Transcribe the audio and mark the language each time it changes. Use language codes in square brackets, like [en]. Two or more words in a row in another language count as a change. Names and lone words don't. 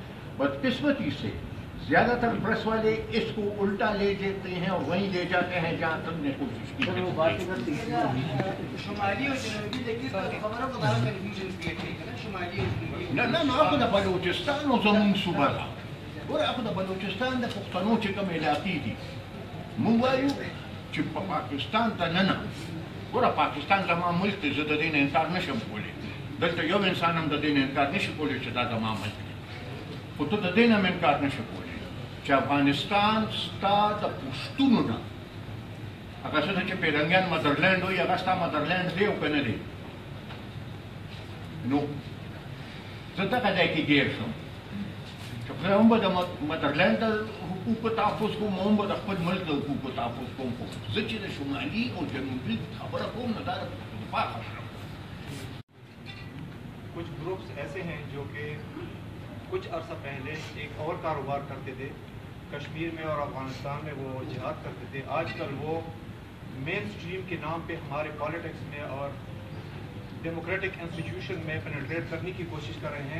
[ur] بدقسمتی سے زیادہ تر پریس والے اس کو الٹا لے جاتے ہیں اور وہیں لے جاتے ہیں جہاں تم نے کوشش کی. [ps] نہ بلوچستان و زمون صوبہ تھا, اور اخذ بلوچستان د پښتنو چې کوم علاقې دي مونږ وایو چې په پاکستان ته نه ګوره پاکستان زما ملک دی, زه د دې نه انکار نشم کولی. دلته یو انسان هم د دې نه انکار نشي کولی چې دا زما ملک دی, خو ته د دې نه هم انکار نشي کولی چې افغانستان ستا د پښتونو نه هغه څه چې پیرنګیان مدرلینډ وایي هغه ستا مدرلینډ دی او که نه دی. نو زه دغه ځای کې ګیر شم چې خدای هم به د مدرلینډ د حقوقو تحفظ کوم, هم به د خپل ملک د حقوقو تحفظ کوم. خو زه چې د شمالي او جنوبي خبره کوم نو دا د پښتونخوا خبره. [ur] کچھ گروپس ایسے ہیں جو کہ کچھ عرصہ پہلے ایک اور کاروبار کرتے تھے کشمیر میں اور افغانستان میں, وہ جہاد کرتے تھے. آج کل وہ مین اسٹریم کے نام پہ ہمارے پالیٹکس میں اور [en] democratic institution [ur] میں پینیٹریٹ کرنے کی کوشش کر رہے ہیں.